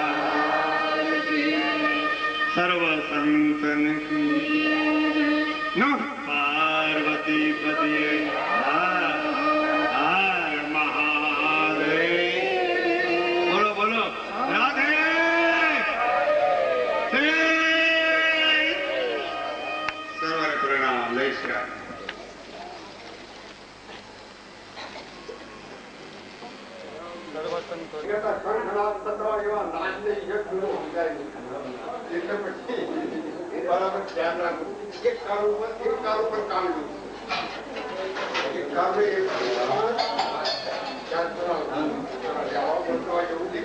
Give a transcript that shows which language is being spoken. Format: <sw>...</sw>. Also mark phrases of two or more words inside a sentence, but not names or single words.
<hi>सर्व संतन की नमः पार्वती पति हर महादेव बोलो बोलो राधे सर्व प्रणाम जय श्री राम</hi> <gu>બરાબર ધ્યાન રાખવું એક કાર ઉપર કામ લેવું એક કાર એવું</gu>